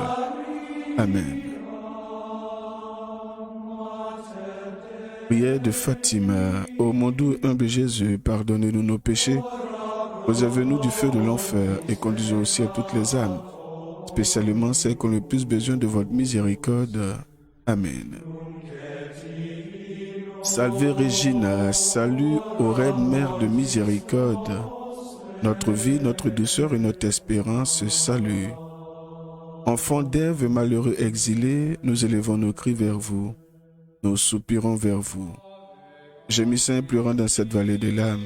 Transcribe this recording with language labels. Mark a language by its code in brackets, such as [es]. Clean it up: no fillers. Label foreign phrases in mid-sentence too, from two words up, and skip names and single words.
[fr] Amen. Prière de Fatima. Ô mon doux et humble Jésus, pardonnez-nous nos péchés, préservez-nous du feu de l'enfer et conduisez au ciel toutes les âmes, spécialement celles qui ont le plus besoin de votre miséricorde. Amen. [la] Salve Regina, [fr] salut ô Reine Mère de miséricorde. Notre vie, notre douceur et notre espérance, salut. Enfants d'Ève, malheureux exilés, nous élevons nos cris vers vous. Nous soupirons vers vous. Gémissant et pleurant dans cette vallée des larmes.